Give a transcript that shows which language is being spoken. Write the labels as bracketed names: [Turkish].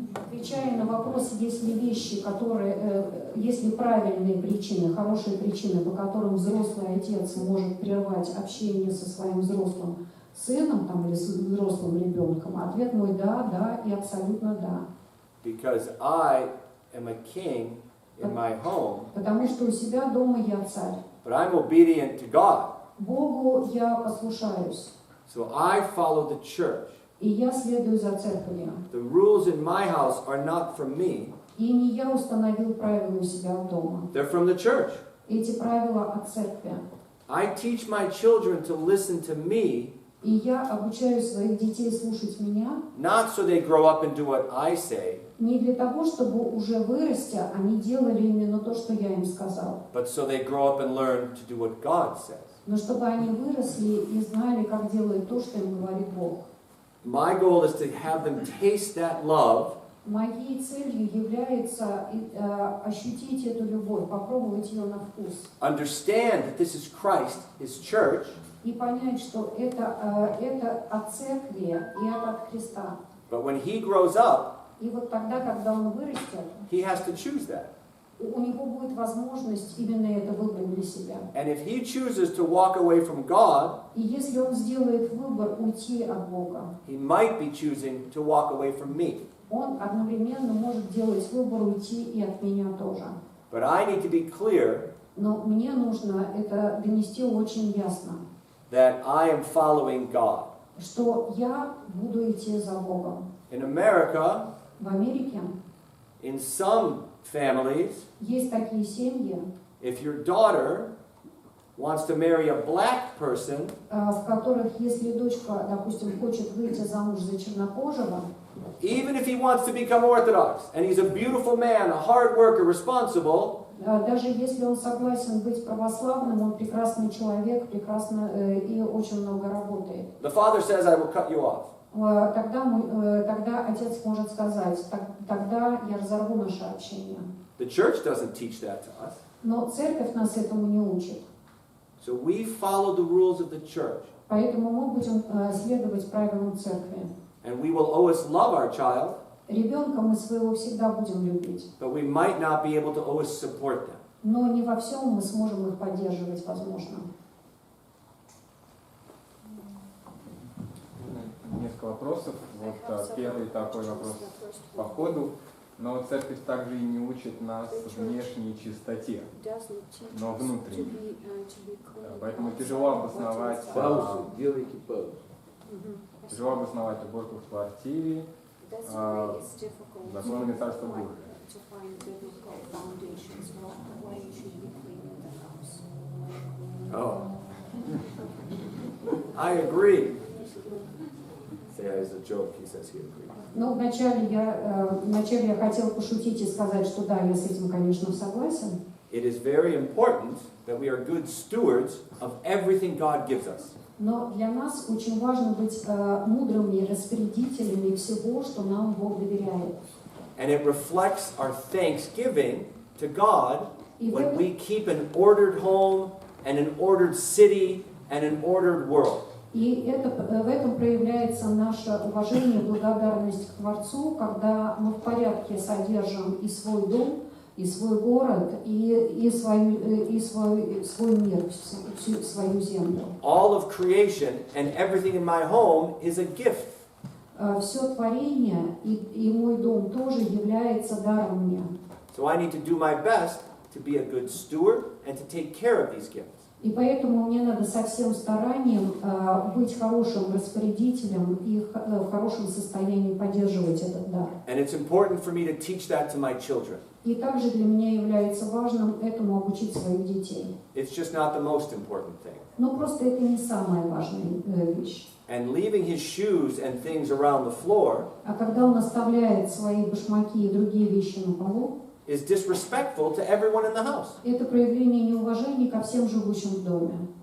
[Russian] Отвечая на вопрос, есть ли вещи, есть ли правильные причины, хорошие причины, по которым взрослый отец может прервать общение со своим взрослым сыном там, или с взрослым ребенком, ответ мой да и абсолютно да. [English] Because I am a king in my home. [Russian] Потому что у себя дома я царь. [English] But I'm obedient to God. [Russian] Богу я послушаюсь. [English] So I follow the church. [Russian] И я следую за церковью. [English] The rules in my house are not from me. [Russian] И не я установил правила у себя дома. [English] They're from the church. [Russian] Эти правила от церкви. [English] I teach my children to listen to me. [Russian] И я обучаю своих детей слушать меня. [English] Not so they grow up and do what I say. [Russian] Не для того, чтобы уже вырастя, они делали именно то, что я им сказал. [English] But so they grow up and learn to do what God says. [Russian] Но чтобы они выросли и знали, как делать то, что им говорит Бог. [English] My goal is to have them taste that love. [Russian] Моей целью является ощутить эту любовь, попробовать ее на вкус. [English] Understand that this is Christ, His church. [Russian] И понять, что это от церкви и это от Христа. [English] But when he grows up, [Russian] И вот тогда, когда он вырастет, [English] he has to choose that. [Russian] у него будет возможность именно это выбрать для себя. [English] And if he chooses to walk away from God, [Russian] И если он сделает выбор уйти от Бога, [English] he might be choosing to walk away from me. [Russian] он одновременно может делать выбор уйти и от меня тоже. [English] But I need to be clear [Russian] Но мне нужно это донести очень ясно, [English] that I am following God. [Russian] что я буду идти за Богом. [English] In America, [Russian] В Америке [English] in some families, [Russian] есть такие семьи, [English] if your daughter wants to marry a black person, [Russian] в которых, если дочка, допустим, хочет выйти замуж за чернокожего, [English] even if he wants to become Orthodox, and he's a beautiful man, a hard worker, responsible, [Russian] даже если он согласен быть православным, он прекрасный человек, и очень много работает. [English] the father says, I will cut you off. [Russian] Тогда отец может сказать, тогда я разорву наше общение. [English] The church doesn't teach that to us. [Russian] Но церковь нас этому не учит. [English] So we follow the rules of the church. [Russian] Поэтому мы будем следовать правилам церкви. [English] And we will always love our child, [Russian] Ребенка мы своего всегда будем любить. [English] but we might not be able to always support them. [Russian] Но не во всем мы сможем их поддерживать, возможно. Несколько вопросов. Вот первый такой вопрос по ходу. Но церковь также и не учит нас внешней чистоте, но внутренней. Поэтому тяжело обосновать, Делайте паузу. тяжело обосновать уборку в квартире, законами Царства Божия. [English] Oh, I agree. Say as a joke, he says he agrees. [Russian] Ну, вначале я хотела пошутить и сказать, что да, я с этим, конечно, согласен. [English] It is very important that we are good stewards of everything God gives us. [Russian] Но для нас очень важно быть мудрыми распорядителями всего, что нам Бог доверяет. [English] And it reflects our thanksgiving to God when we keep an ordered home and an ordered city and an ordered world. [Russian] И в этом проявляется наше уважение, благодарность к Творцу, когда мы в порядке содержим и свой дом, и свой город, и свой мир, всю свою землю. [English] All of creation and everything in my home is a gift. [Russian] Все творение и мой дом тоже является даром мне. [English] So I need to do my best to be a good steward and to take care of these gifts. [Russian] И поэтому мне надо со всем старанием быть хорошим распорядителем и в хорошем состоянии поддерживать этот дар. [English] And it's important for me to teach that to my children. [Russian] И также для меня является важным этому обучить своих детей. [English] It's just not the most important thing. [Russian] Но просто это не самая важная вещь. [English] And leaving his shoes and things around the floor [Russian] А когда он оставляет свои башмаки и другие вещи на полу, [English] is disrespectful to everyone in the house. [Russian] это проявление неуважения ко всем живущим в доме.